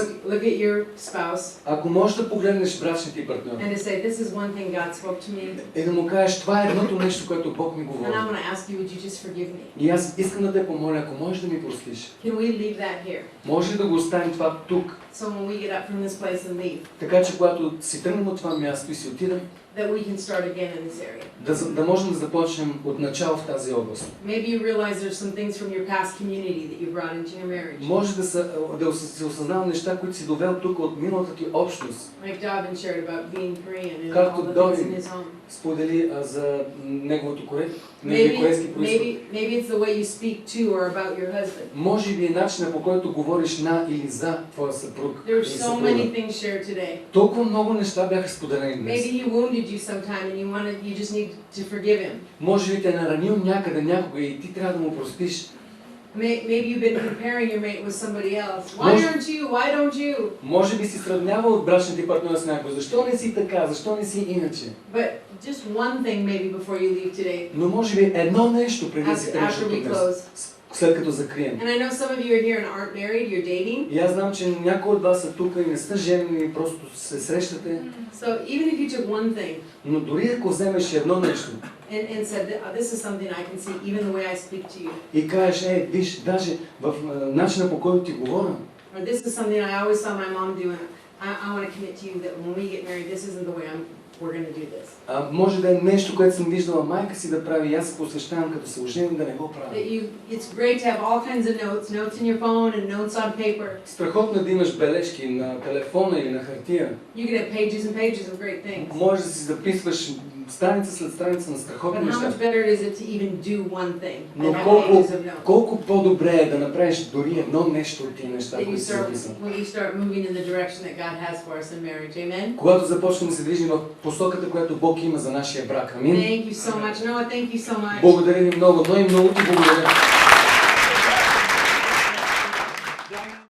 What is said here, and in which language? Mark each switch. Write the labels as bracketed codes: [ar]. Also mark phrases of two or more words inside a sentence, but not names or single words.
[en] look at your spouse [bg] ако можеш да погледнеш брачния ти партньор [en] and to say, this is one thing God spoke to me, [bg] и да му кажеш, това е едното нещо, което Бог ми [en] and [bg] говори. [en] I want to ask you, would you just forgive me? [bg] И аз искам да те помоля, ако можеш да ми простиш, [en] Can we leave that here? [bg] може ли да го оставим това тук, [en] So when we get up from this place and leave, [bg] така че когато си тръгнем от това място и си отидем, [en] that we can start again in this area. [bg] да можем да започнем от начало в тази област. [en] Maybe you realize there's some things from your past community that you brought into your marriage. [bg] Може да се осъзнава неща, които си довел тук от миналата ти общност. [en] Like Dobbin shared about being Korean and [bg] Както [en] all the things [bg] Добин [en] in his home. [bg] сподели за неговия корейски происход. [en] Maybe it's the way you speak to or about your husband. [bg] Може би е начинът, по който говориш на или за твоя съпруг [en] There [bg] или [en] are so [bg] съпруга. [en] many things shared today. [bg] Толкова много неща бяха споделени днес. [en] Maybe he wounded you sometime and you just need to forgive him. [bg] Може би те е наранил някъде някога и ти трябва да му простиш. [en] Maybe you've been comparing your mate with somebody else. Why [bg] Може- [en] aren't you? Why don't you? [bg] Може би си сравнявал от брачните партньори с някой. Защо не си така? Защо не си иначе? [en] But just one thing maybe before you leave today, [bg] Но може би едно нещо преди да си тръгнеш [en] after [bg] от [en] we [bg] тук, [en] close. [bg] след като закрием. [en] And I know some of you are here and aren't married, you're dating. [bg] И аз знам, че някои от вас са тук и не сте женени, просто се срещате. [en] So even if you took one thing [bg] Но дори ако вземеш едно нещо [en] and said, this is something I can see even the way I speak to you, [bg] и кажеш, виж, даже в начина по който ти говоря, [en] or this is something I always saw my mom do, and I want to commit to you that when we get married, this isn't the way we're going to do this. [bg] може да е нещо, което съм виждала майка си да прави и аз се посвещавам като се оженим да не го правя. [en] It's great to have all kinds of notes in your phone and notes on paper. [bg] Страхотно е да имаш бележки на телефона или на хартия. [en] You can have pages and pages of great things. [bg] Може да си записваш страница след страница на [en] But [bg] страхотни [en] how [bg] неща. [en] much better is it to even do one thing and [bg] Но [en] have [bg] колко, [en] pages of notes? [bg] колко по-добре е да направиш дори едно нещо от тия неща, [en] That you [bg] които си [en] start, [bg] записал. [en] when you start moving in the direction that God has for us in marriage. Amen? [bg] Когато започнем да се движим в посоката, която Бог има за нашия брак. Амин. [en] Thank you so much. Noah, thank you so much. [bg] Благодаря ви много, но и много ти благодаря.